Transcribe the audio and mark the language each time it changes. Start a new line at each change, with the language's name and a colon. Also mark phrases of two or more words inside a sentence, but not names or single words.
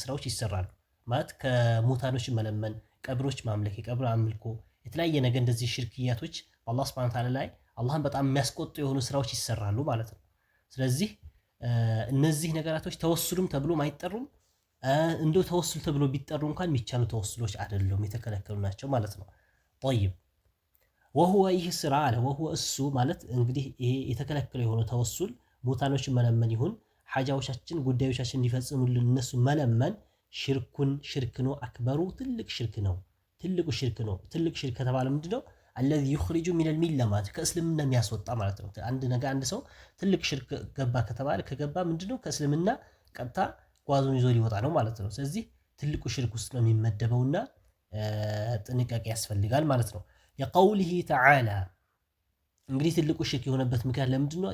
Amharic: ስራዎች ይሰራሉ። ማለት ከሙታኖች መለመን፣ ቀብሮች ማምለክ፣ የቀብር አምልኮ፣ የተለያየ ነገር እንደዚህ ሽርክያቶች በአላህ
Arabic: سبحانه تعالى
Amharic: ላይ አላህን በጣም የሚያስቆጡ የሆኑ ስራዎች ይሰራሉ ማለት ነው። ስለዚህ እነዚህ ነገራቶች ተወሱልም ተብሎ አይጠሩም። እንደው ተወሱል ተብሎ ቢጠሩ እንኳን የሚቻሉ ተወሱሎች አይደሉም፣ የተከለከሉ ናቸው ማለት ነው።
Arabic: طيب وهو
Amharic: ይህ ስራ አለ وهو እሱ ማለት እንግዲህ ይሄ የተከለከለ የሆነ ተወሱል ሙታኖችን መለመን ይሁን ሓጃዎቻችን ጉዳዮቻችን እንዲፈጽሙልን እነሱ መለመን ሽርክ ነው። አክበሩ ትልቅ ሽርክ ነው። ትልቅ ሽርክ ከተባለ ምንድነው?
Arabic: الذي يخرج من المله
Amharic: ማለት ከእስልምና የሚያስወጣ ማለት ነው። አንድ ሰው ትልቅ ሽርክ ገባ ከተባለ ከገባ ምንድነው? ከእስልምና ቀጥታ ጓዙን ይዞ ሊወጣ ነው ማለት ነው። ስለዚህ ትልቁ ሽርክ ውስጥ ነው የሚመደበውና ጥንቃቄ ያስፈልጋል ማለት ነው።
Arabic: وقوله تعالى
Amharic: እንግዲህ ትልቁ ሽርክ የሆነበት ምክንያት ለምንድነው?